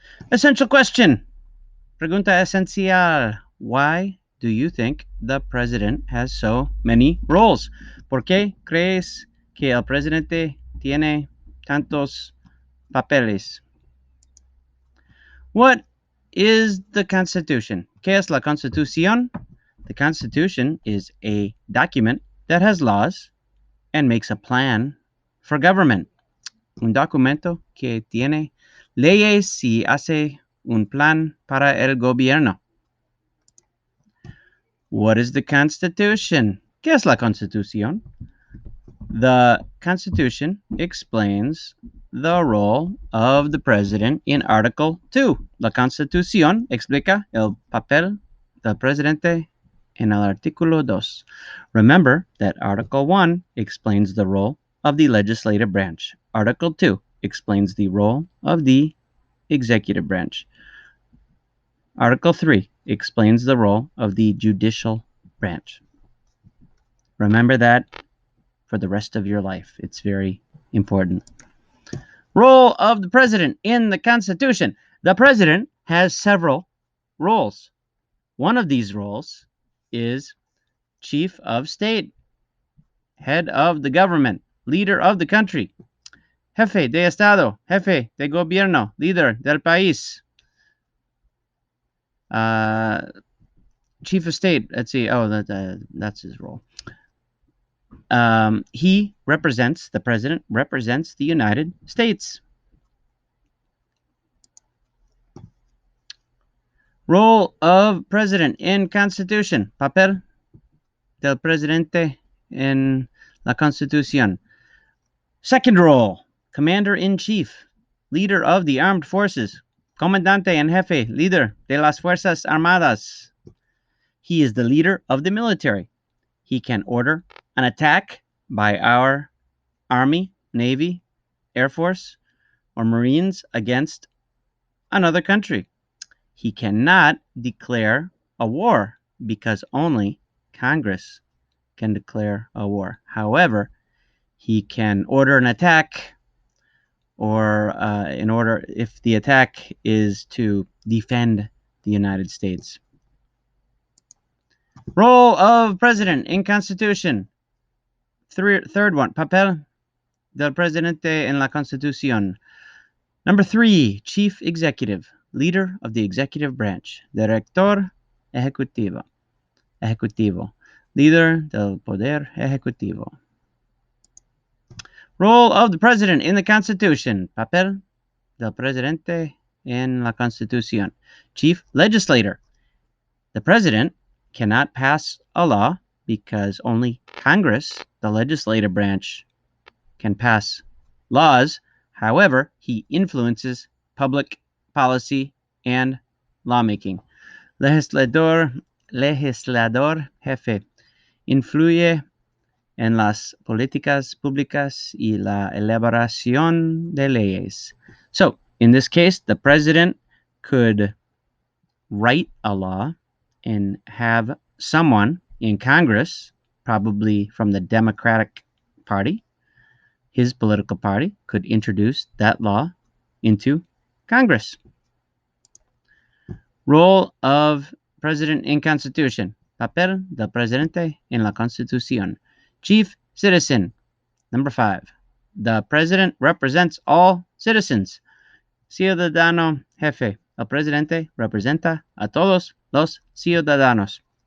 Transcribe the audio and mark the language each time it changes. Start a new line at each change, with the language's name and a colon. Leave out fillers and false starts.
English: Essential question,
Spanish: pregunta esencial,
English: why do you think the president has so many roles?
Spanish: ¿Por qué crees que el presidente tiene tantos papeles?
English: What is the Constitution?
Spanish: ¿Qué es la Constitución?
English: The Constitution is a document that has laws and makes a plan for government.
Spanish: Un documento que tiene leyes y hace un plan para el gobierno.
English: What is the Constitution?
Spanish: ¿Qué es la Constitución?
English: The Constitution explains the role of the president in Article 2.
Spanish: La Constitución explica el papel del presidente en el artículo 2.
English: Remember that Article 1 explains the role of the legislative branch. Article 2 explains the role of the executive branch. Article 3 explains the role of the judicial branch. Remember that for the rest of your life. It's very important. Role of the president in the Constitution. The president has several roles. One of these roles is chief of state, head of the government, leader of the country,
Spanish: jefe de Estado, jefe de gobierno, líder del país.
English: Chief of state, let's see, that's his role. The president represents the United States. Role of president in Constitution.
Spanish: Papel del presidente en la Constitución.
English: Second role, commander-in-chief, leader of the armed forces,
Spanish: comandante en jefe, líder de las Fuerzas Armadas.
English: He is the leader of the military. He can order an attack by our Army, Navy, Air Force, or Marines against another country. He cannot declare a war because only Congress can declare a war. However, he can order an attack, or if the attack is to defend the United States. Role of president in Constitution. Third one,
Spanish: papel del presidente en la Constitución.
English: Number 3, chief executive, leader of the executive branch,
Spanish: director ejecutivo, líder del poder ejecutivo.
English: Role of the president in the Constitution,
Spanish: papel del presidente en la Constitución,
English: chief legislator. The president cannot pass a law because only Congress, the legislative branch, can pass laws. However, he influences public policy and lawmaking.
Spanish: Legislador jefe, influye en las políticas públicas y la elaboración de leyes.
English: So, in this case, the president could write a law and have someone in Congress, probably from the Democratic Party, his political party, could introduce that law into Congress. Role of president in Constitution.
Spanish: Papel del presidente en la Constitución.
English: Chief citizen. Number 5. The president represents all citizens.
Spanish: Ciudadano jefe. El presidente representa a todos los ciudadanos.